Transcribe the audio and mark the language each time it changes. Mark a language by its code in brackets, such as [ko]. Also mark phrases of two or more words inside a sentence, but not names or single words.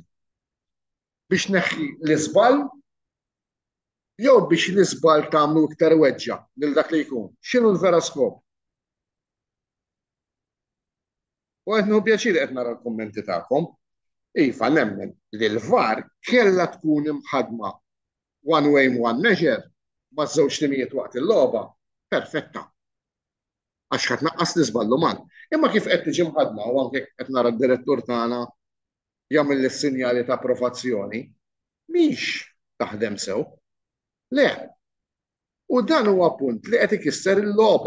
[mt] Biex neħħi l-iżbal jew biex l-iżbal tagħmlu iktar weġġa lil dak li jkun. X'inhu l-vera skop? U qed nieħu pjaċir qed nara l-kummenti tagħkom. Iva nemmen li l-VAR kellha tkun imħaddma [en] one way one measure [mt] ma' żewġ timijiet waqt il-logħba perfetta. Għax ħadd naqqas l-iżbal uman. Imma kif qed tiġi mħaddma u anke qed nara d-direttur tagħna jagħmel is-sinjali ta' approvazzjoni, mhix taħdem sew. Le. U dan huwa punt li qed ikisser il-logħba.